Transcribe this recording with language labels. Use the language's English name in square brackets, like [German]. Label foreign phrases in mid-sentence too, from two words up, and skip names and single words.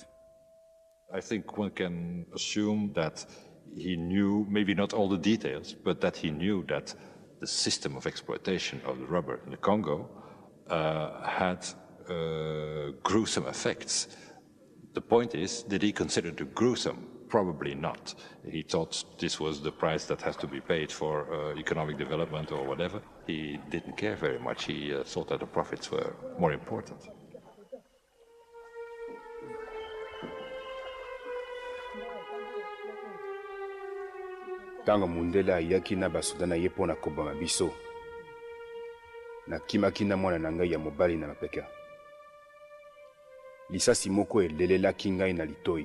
[English] I think one can assume that he knew, maybe not all the details, but that he knew that the system of exploitation of the rubber in the Congo had gruesome effects. The point is, did he consider it gruesome? Probably not. He thought this was the price that has to be paid for economic development or whatever. He didn't care very much. He thought that the profits were more important. [Lingala] Tango mundele ayaki na basoda na ye mpona koboma biso, nakimaki na mwana na ngai ya mobali na mapeka. Lisasi moko elelelaki ngai na litoi.